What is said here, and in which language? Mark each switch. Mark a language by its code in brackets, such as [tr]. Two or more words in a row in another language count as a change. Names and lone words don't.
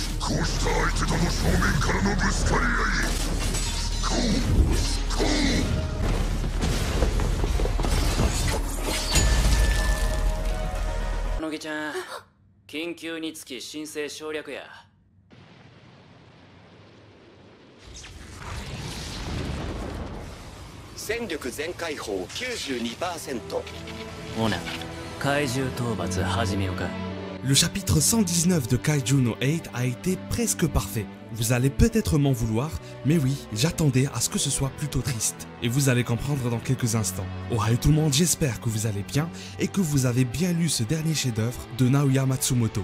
[ja] 乃木ちゃん、緊急につき申請省略や。戦力全開放 92%。ほな、怪獣討伐始めようか。 [fr] Le chapitre 119 de Kaiju no 8 a été presque parfait. Vous allez peut-être m'en vouloir, mais oui, j'attendais à ce que ce soit plutôt triste. Et vous allez comprendre dans quelques instants. Ohayou tout le monde, j'espère que vous allez bien et que vous avez bien lu ce dernier chef-d'œuvre de Naoya Matsumoto.